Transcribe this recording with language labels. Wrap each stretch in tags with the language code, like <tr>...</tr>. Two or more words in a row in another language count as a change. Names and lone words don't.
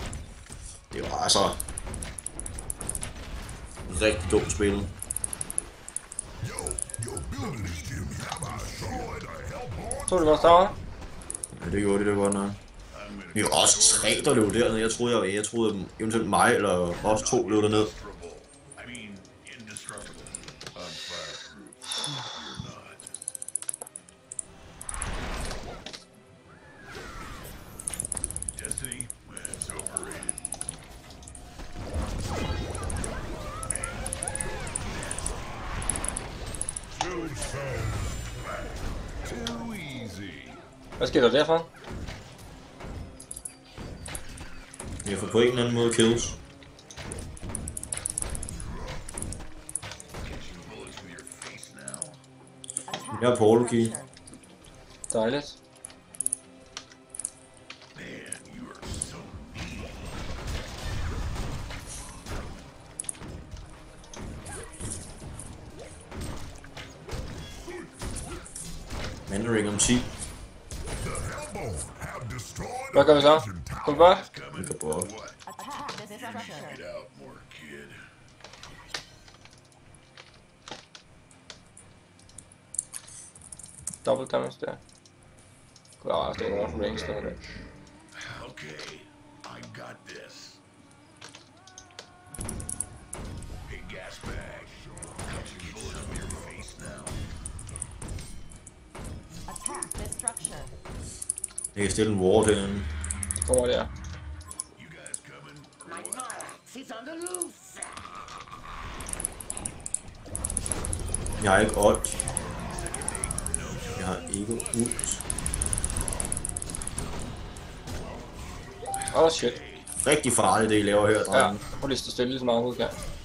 <da>Det var altså rigtig dumt spil. Så det vores tower. Ja, det gjorde det godt nok. Vi var også 3, der løb dernede. Jeg troede eventuelt mig eller os 2 løb derned.</da> <en>I mean, indestructible. I'm fireproof. You're not. Destiny. It's overrated. Too easy.</en> <da>Hvad sker der derfra? Vi har fået på en eller anden måde kills.</da> <en>Catching bullets with your face now.</en> <da>Jeg er Portal-key. Dejligt.</da> <en>Man, you are so mean.</en> <da>Mandering om 10. Hvad gør vi så? Kom bare. Vi kan prøve.</da> <en>Attack this structure. Get out more, kid. Double damage der.</en> <da>Klar, det er nok for range der.</da> <en>Okay, I got this. Hey, gas bag. Catching bullets with your face now. Attack this structure.</en> <da>Jeg kan stille en ward herinde. Kommer der.</da> <en>You guys coming? My Norax is on the loose.</en> <da>Jeg har ikke ult. Jeg har ikke ult.</da> <en>Oh shit.</en> <da>Rigtig farligt, det I laver her, Ja, drenge. prøv lige at stå stille, så meget ud kan.</da>